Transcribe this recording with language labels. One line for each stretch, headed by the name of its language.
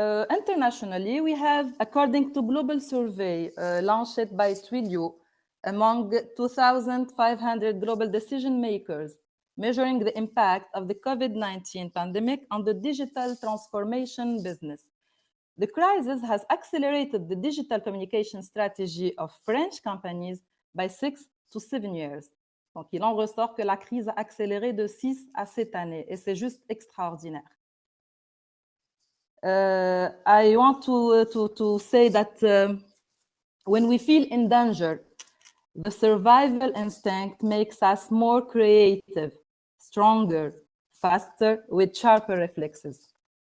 English: Internationally, we have, according to global survey launched by Twilio, among 2,500 global decision makers, measuring the impact of the COVID-19 pandemic on the digital transformation business. The crisis has accelerated the digital communication strategy of French companies by 6 to 7 years.
French: Donc, il en ressort que la crise a accéléré de 6 à 7 années, et c'est juste extraordinaire.
English: I want to say that when we feel in danger, the survival instinct makes us more creative, stronger, faster, with sharper reflexes.